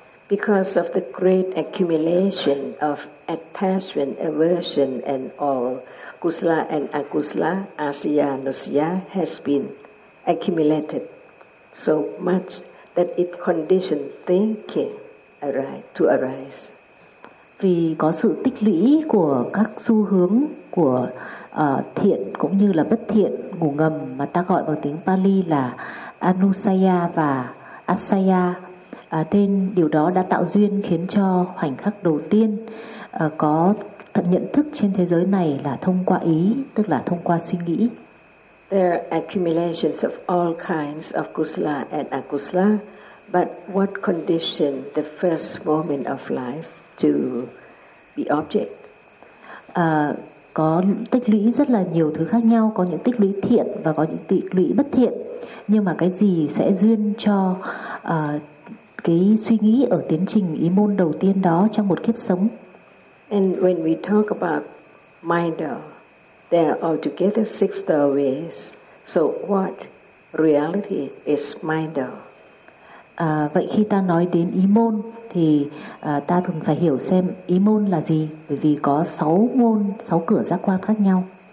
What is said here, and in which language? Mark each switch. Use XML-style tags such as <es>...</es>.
<en>Because of the great accumulation of attachment, aversion and all kusala and akusala, asiya, nosiya has been accumulated so much that it conditioned thinking to arise.</en> <vi>Vì có sự tích lũy của các xu hướng của thiện cũng như là bất thiện, ngủ ngầm mà ta gọi bằng tiếng Pali là anusaya và asaya, nên điều đó đã tạo duyên khiến cho khoảnh khắc đầu tiên có tận nhận thức trên thế giới này là thông qua ý, tức là thông qua suy nghĩ.</vi> <en>There are accumulations of all kinds of kusala and akusala, but what conditioned the first moment of life to be object?</en> <vi>Có tích lũy rất là nhiều thứ khác nhau, có những tích lũy thiện và có những tích lũy bất thiện. Nhưng mà cái gì sẽ duyên cho cái suy nghĩ ở tiến trình ý môn đầu tiên đó trong một kiếp sống?</vi> <en>And when we talk about mind, there are altogether six doorways. So what reality is mind?</en> <vi>Vậy khi ta nói đến ý môn thì ta thường phải hiểu xem ý môn là gì, bởi vì có sáu môn, sáu cửa giác quan khác nhau.</vi>